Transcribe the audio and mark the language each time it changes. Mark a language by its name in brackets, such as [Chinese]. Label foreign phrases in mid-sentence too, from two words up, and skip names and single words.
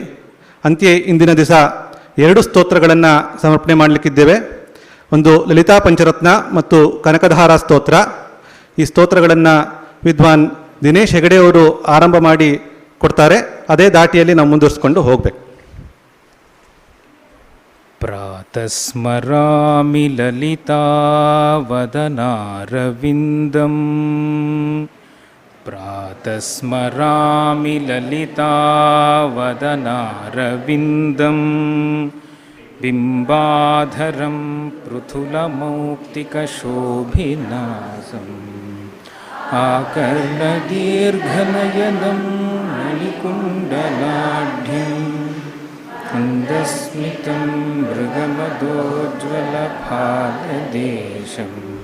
[Kannada] ಅಂತೆಯೇ ಇಂದಿನ ದಿವಸ 2 ಸ್ತೋತ್ರಗಳನ್ನು ಸಮರ್ಪಣೆ ಮಾಡಲಿಕ್ಕಿದ್ದೇವೆ. ಒಂದು ಲಲಿತಾ ಪಂಚರತ್ನ ಮತ್ತು ಕನಕಧಾರ ಸ್ತೋತ್ರ. ಈ ಸ್ತೋತ್ರಗಳನ್ನು ವಿದ್ವಾನ್ ದಿನೇಶ್ ಹೆಗಡೆಯವರು ಆರಂಭ ಮಾಡಿ ಕೊಡ್ತಾರೆ. ಅದೇ ದಾಟಿಯಲ್ಲಿ ನಾವು ಮುಂದುವರಿಸ್ಕೊಂಡು ಹೋಗಬೇಕು. [Sanskrit] ಪ್ರಾತಸ್ಮರಾಮಿ ಲಲಿತಾವದನಾರವಿಂದಂ, ಪ್ರಾತಸ್ಮರಾಮಿ ಲಲಿತಾವದನಾರವಿಂದಂ, ಬಿಂಬಾಧರಂ ಪೃಥುಲಮೌಕ್ತಿಕಶೋಭಿನಾಸಂ, ಆಕರ್ಣದೀರ್ಘನಯನಂ ಮಣಿಕುಂಡಲಾಢ್ಯಂ, ಮಂದಸ್ಮಿತಂ ಮೃಗಮದೋಜ್ವಲಫಾಲದೇಶಂ,